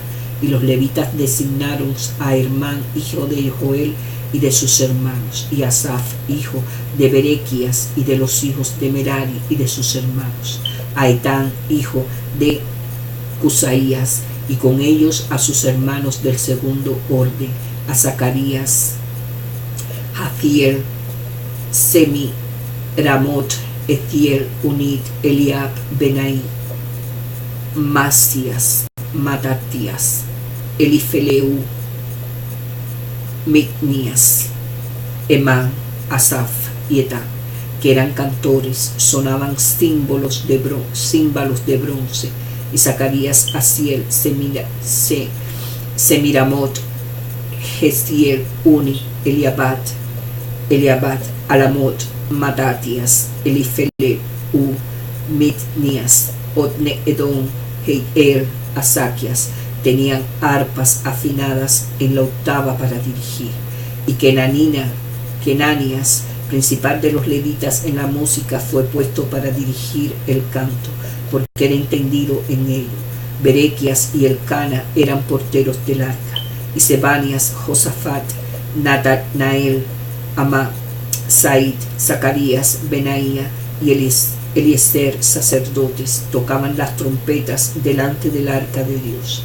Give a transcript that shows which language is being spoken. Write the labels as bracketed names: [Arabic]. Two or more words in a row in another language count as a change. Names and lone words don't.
[Spanish] Y los levitas designaron a Hermán, hijo de Joel, y de sus hermanos, y a Asaf, hijo de Berequías, y de los hijos de Merari y de sus hermanos, a Etán, hijo de Cusaías, y con ellos a sus hermanos del segundo orden, a Zacarías, Jaziel, Semiramot, Ethiel, Unit, Eliab, Benaí, Masías, Matatías, Elifeleu, Micnías, Emán, Asaf y Etán, que eran cantores, sonaban címbalos de bronce, y Zacarías, Asiel, Semiramot, Jeziel, Uni, Eliabat, Alamot, Matatías, Elifeleu, Mitnías, Otne Edom, Heiel, Asaquias, tenían arpas afinadas en la octava para dirigir. Y Kenanías, principal de los levitas en la música, fue puesto para dirigir el canto, porque era entendido en ello. Berequías y Elcana eran porteros del arca, y Sebanias, Josafat, Natanael, Said, Zacarías, Benaía y Eliezer, sacerdotes, tocaban las trompetas delante del arca de Dios.